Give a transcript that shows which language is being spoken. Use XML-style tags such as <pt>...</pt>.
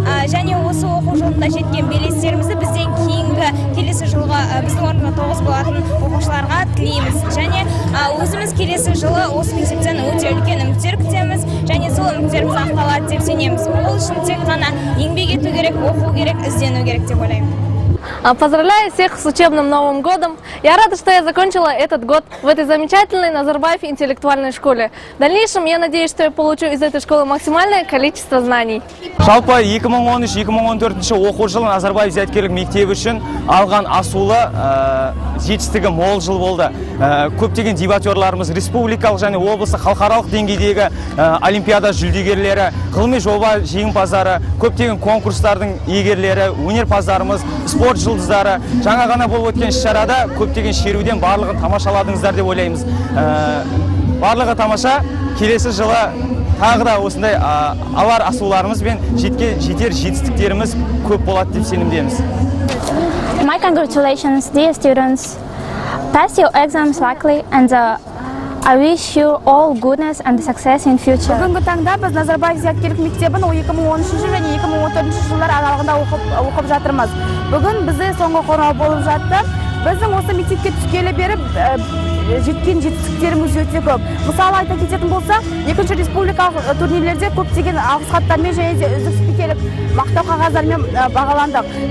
<kk>Және осы оқу жылында жеткен белестерімізді бізден кейінгі келесі жылға біздің орынға 9 болатын оқушыларға тілейміз. Және өзіміз келесі жылы осы мектептен өте үлкен үміттер күтеміз, және сол үміттеріміз ақталады деп сенеміз. Ол үшін тек қана еңбек ету керек, оқу керек, іздену керек деп ойлаймын.</kk> <ru>Поздравляю всех с учебным Новым годом. Я рада, что я закончила этот год в этой замечательной Назарбаев интеллектуальной школе. В дальнейшем я надеюсь, что я получу из этой школы максимальное количество знаний.</ru> <kk>Жалпы 2013-2014 оқу жылы Назарбаев зияткерлік мектебі үшін алған асулы жетістігі мол жыл болды. Көптеген дебатерларымыз республикалық және облысы халықаралық деңгейдегі олимпиада жүлдегерлері, ғылыми жоба жеңімпаздары, көптеген конкурстардың иегерлері, өнерпаздарымыз, спорт жұлдыздары. Жаңа ғана болып өткен іс-шарада көптеген шеруден барлығын тамашаладыңыздар деп ойлаймыз. Барлығы тамаша, келесі жылы тағы да осындай алар асуларымыз бен жетер жетістіктеріміз көп болады деп сенімдеміз.</kk> <en>My congratulations, dear students. Pass your exams likely and I wish you all goodness and success in future.</en> <kk>Бүгінгі таңда біз Назарбаев зияткерлік мектебін 2013 және 2014 жылдар аралығында оқып жатырмыз. Бүгін бізде соңғы қоңырау болып жатты. Біздің осы мектепке түскелі беріп жеткен жетістіктеріміз өте көп. Мысалы айта кететін болсақ, екінші республикалық турнирлерде көптеген алғыс хаттармен және де үздік спикерлік мақтау қағаздарымен бағаландық.</kk>